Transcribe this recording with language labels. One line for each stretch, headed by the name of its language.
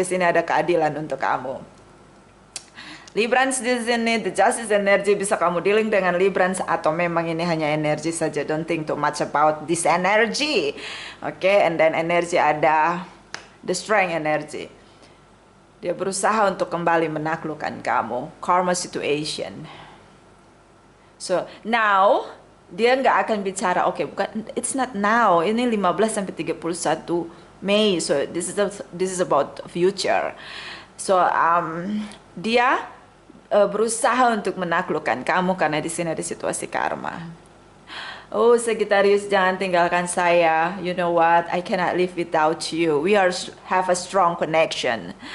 Indonesian: Di sini ada keadilan untuk kamu. Librans di sini, the justice energy, bisa kamu dealing dengan Librans atau memang ini hanya energi saja.
English: Don't think too much about this energy. Oke, and then energi ada the strength energy.
Indonesian: Dia berusaha untuk kembali menaklukkan kamu. Karma situation. So, now dia nggak akan bicara, oke, bukan,
English: it's not now.
Indonesian: Ini 15 sampai 31 Mei.
English: So, this is about future.
Indonesian: So, dia berusaha untuk menaklukkan kamu karena di sini ada situasi karma. Oh, Sagittarius, jangan tinggalkan saya.
English: You know what? I cannot live without you. We have a strong connection.